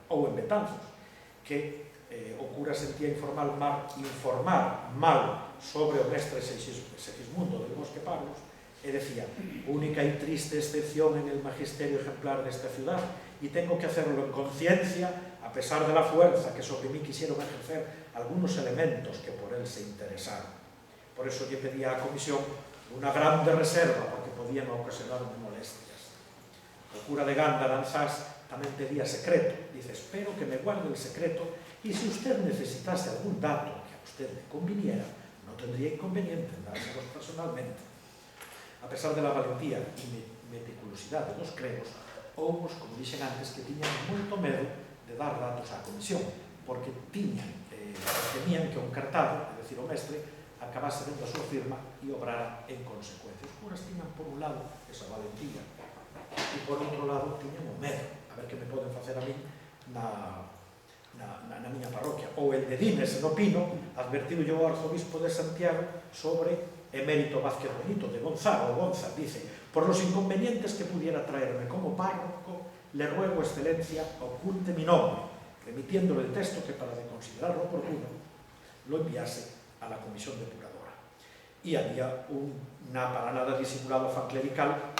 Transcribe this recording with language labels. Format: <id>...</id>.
<gl>Ou en Betanzos, que o cura sentía informar mal sobre o mestre</gl> <es>Segismundo del Bosque Pablos e decía, única y triste excepción en el magisterio ejemplar de esta ciudad y tengo que hacerlo en conciencia a pesar de la fuerza que sobre mí quisieron ejercer algunos elementos que por él se interesaron. Por eso yo pedía a la comisión una grande reserva porque podían ocasionarme molestias.</es> <gl>O cura de Ganda, Lanzás, tamén pedía secreto.</gl> <es>Dice, espero que me guarde el secreto y si usted necesitase algún dato que a usted le conviniera, no tendría inconveniente en dárselos personalmente.</es> <gl>A pesar de la valentía e meticulosidade dos cregos, houbos, como dixen antes, que tiñan moito medo de dar datos á comisión, porque temían que un cartado, é dicir, o mestre, acabase dentro a súa firma e obrara en consecuencia. Os curas tiñan, por un lado, esa valentía, e por outro lado, tiñan o medo, a ver que me poden facer a mí na miña parroquia. Ou el de Dines, no Pino, advertiu yo ao arzobispo</gl> <es>de Santiago sobre Emérito Vázquez Benito, de Gonzaga, o Gonza, dice, por los inconvenientes que pudiera traerme como párroco, le ruego, excelencia, oculte mi nombre, remitiéndole el texto que, para de considerarlo oportuno, lo enviase a la comisión depuradora. Y había un, para nada disimulado afán clerical</es>